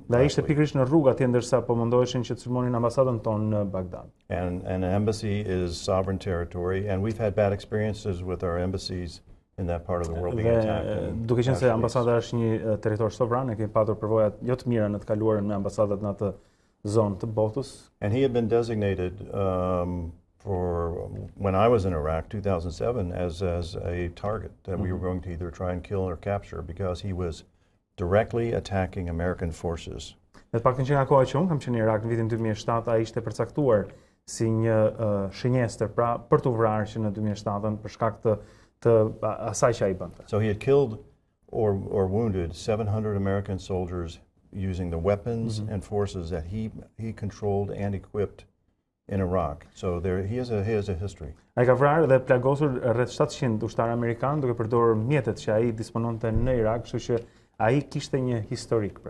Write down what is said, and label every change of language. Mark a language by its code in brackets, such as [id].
[sq] Dhe ishte pikërisht në rrugë atje ndërsa po mundoheshin që të sulmonin ambasadën tonë në Bagdad. [en] And an embassy is sovereign territory, and we've had bad experiences with our embassies in that part of the world being attacked. [sq] Duke qenë se ambasada është një territor sovran, ne kemi patur përvojat jo të mira në të kaluarën me ambasadat në atë zonë të botës. [en] And he had been designated for when I was in Iraq, 2007, as a target that we were going to either try and kill or capture because he was directly attacking American forces. [sq] Dhe pak të që nga koha që unë kam qenë në Irak në vitin 2007, ai ishte përcaktuar si një shënjestër pra për të vrarë që në 2007 për shkak të asaj që ai bënte. [en] So he had killed or wounded 700 American soldiers using the weapons and forces that he controlled and equipped in Iraq. So he has a history. [sq] Ai ka vrarë dhe plagosur rreth 700 ushtarë amerikanë duke përdorur mjetet që ai dispononte në Irak, kështu që ai kishte një historik pra.